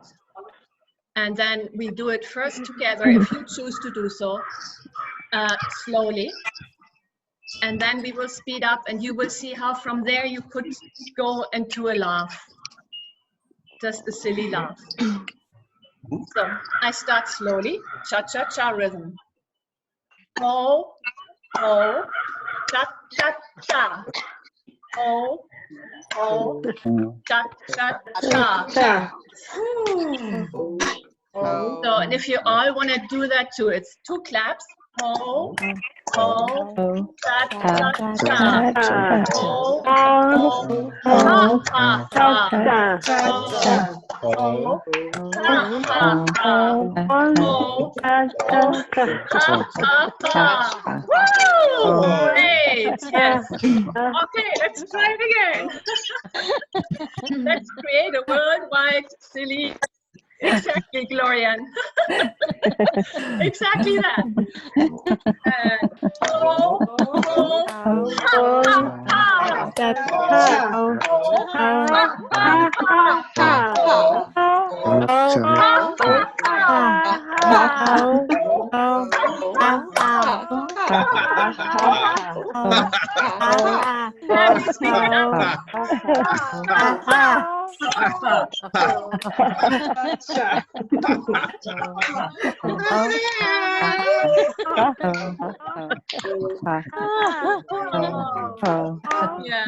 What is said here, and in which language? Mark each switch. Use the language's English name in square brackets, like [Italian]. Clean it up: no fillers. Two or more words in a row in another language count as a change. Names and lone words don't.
[English] And then we do it first together, if you choose to do so, slowly. And then we will speed up, and you will see how from there you could go into a laugh. Just a silly laugh. So I start slowly, cha-cha-cha rhythm. Ho, ho, cha-cha-cha. Ho, ho, cha-cha-cha. So, and if you all want to do that too, it's 2 claps. Ho, ho, cha-cha-cha. Ho, ho, ha, ha, ha. Ho, ha, ha, ha. Ho, ha, ha, ha. Woo! Great! Yes. Okay, let's try it again. Let's create a worldwide silly. Exactly, Glorian. Exactly that. And ho, ho, ha, ha, ha. Ho, ha, ha, ha. Ho, ha, ha, ha. And we speed it up. Yeah.